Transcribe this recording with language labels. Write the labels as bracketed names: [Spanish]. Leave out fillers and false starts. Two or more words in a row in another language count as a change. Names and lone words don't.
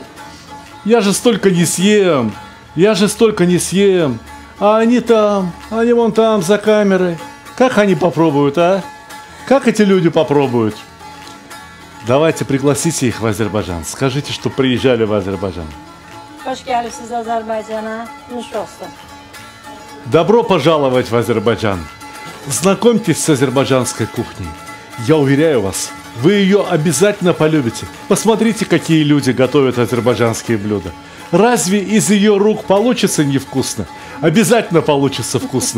[Russian] Я же столько не съем. А они вон там, за камерой. Как они попробуют, а? Как эти люди попробуют? Давайте пригласите их в Азербайджан. Скажите, что приезжали в Азербайджан. [Azerbaijani] Hoş geldiniz Azerbaycan'a. Nuş olsun. [Russian] Добро пожаловать в Азербайджан. Знакомьтесь с азербайджанской кухней. Я уверяю вас, вы ее обязательно полюбите. Посмотрите, какие люди готовят азербайджанские блюда. Разве из ее рук получится невкусно? Обязательно получится вкусно.